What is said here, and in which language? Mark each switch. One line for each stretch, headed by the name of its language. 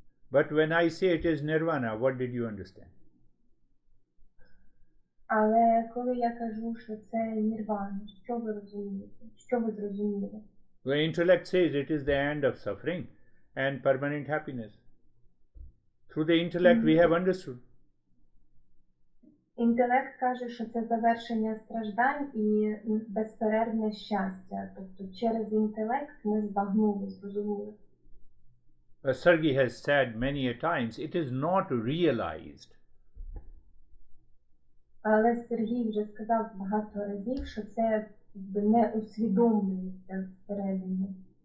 English: But when I say it is nirvana, what did you understand?
Ukrainian: Але коли я кажу, що це нірвана, що ви розумієте? Що ви зрозуміли?
English: The intellect says it is the end of suffering and permanent happiness. Through the intellect we have understood.
Ukrainian: Інтелект каже, що це завершення страждань і безперервне щастя. Тобто через інтелект ми збагнули, зрозуміли.
English: Sergey has said many a times, it is not realized.
Ukrainian: Але Сергій вже сказав багато разів, що це не усвідомлюється всередині.